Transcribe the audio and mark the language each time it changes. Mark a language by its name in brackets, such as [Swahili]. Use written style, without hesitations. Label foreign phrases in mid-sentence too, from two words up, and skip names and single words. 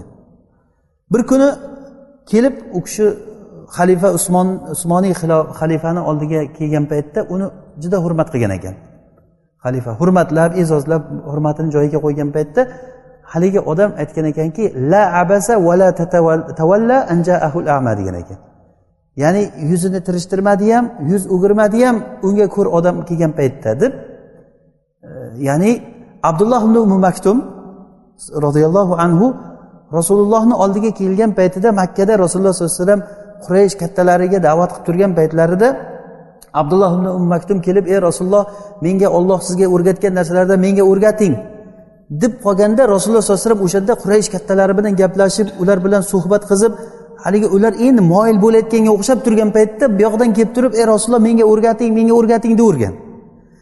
[Uzbek] Bir kuni kelib u kishi xalifa Usmoniy xalifani oldiga kelgan paytda uni juda hurmat qilgan ekan. Xalifa hurmatlab, e'zozlab, hurmatini joyiga qo'ygan paytda haligi odam aytgan ekanki, [Arabic] la abasa va la tawalla an ja'ahu al-a'ma [Uzbek] degan ekan. Ya'ni yuzini tirishtirmadi ham, yuz o'girmadi ham unga ko'r odam kelgan paytda deb. Ya'ni Abdulloh ibn Maktum radhiyallohu anhu Rasulullohning oldiga kelgan paytida Makkada Rasululloh sollallohu alayhi vasallam Quraysh kattalariga da'vat qilib turgan paytlarida Abdulloh ibn Maktum kelib, "Ey Rasululloh, menga Alloh sizga o'rgatgan narsalardan menga o'rgating" deb qolganda Rasululloh sollallohu alayhi vasallam o'shanda Quraysh kattalari bilan gaplashib, ular bilan suhbat qilib, haligi ular endi moyil bo'layotganga o'xshab turgan paytda bu yoqdan kelib turib, "Ey Rasululloh, menga o'rgating" deb o'rgan.